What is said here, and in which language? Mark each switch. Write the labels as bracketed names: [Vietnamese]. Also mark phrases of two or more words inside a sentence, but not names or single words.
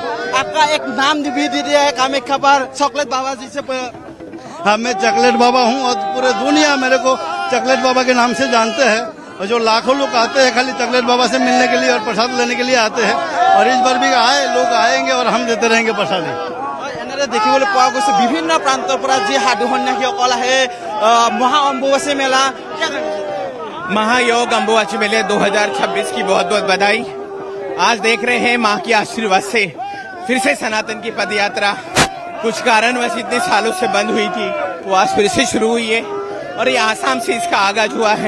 [Hindi] आपका एक नाम भी दे दिया है कामाख्या पर, चॉकलेट बाबा जी से। हाँ, मैं चॉकलेट बाबा हूँ और पूरे दुनिया मेरे को चॉकलेट बाबा के नाम से जानते हैं और जो लाखों लोग आते हैं खाली चॉकलेट बाबा से मिलने के लिए और प्रसाद लेने के लिए आते हैं और इस बार भी लोग आएंगे और हम देते रहेंगे प्रसादी। [Assamese] দেখিবলৈ পোৱা গৈছে বিভিন্ন প্ৰান্তৰ পৰা যি সাধু সন্যাসীসকল আহে মহা অম্বুবাচী মেলা [Hindi] महायोग अम्बुबाची मेले 2026 की बहुत बहुत बधाई। आज देख रहे हैं माँ के आशीर्वाद से फिर से सनातन की पदयात्रा कुछ कारणवश इतने सालों से बंद हुई थी वो आज फिर से शुरू हुई है और ये आसाम से इसका आगाज हुआ है।